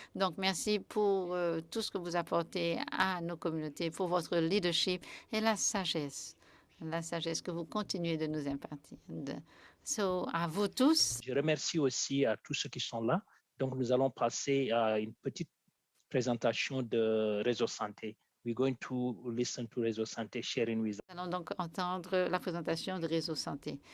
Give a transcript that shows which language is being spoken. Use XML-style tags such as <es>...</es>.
<fr>Donc, merci pour tout ce que vous apportez à nos communautés, pour votre leadership et la sagesse que vous continuez de nous impartir. À vous tous. Je remercie aussi à tous ceux qui sont là. Donc, nous allons passer à une petite présentation de Réseau Santé.</fr> <en>We're going to listen to Réseau Santé sharing with.</en> <fr>Nous allons donc entendre la présentation de Réseau Santé.</fr>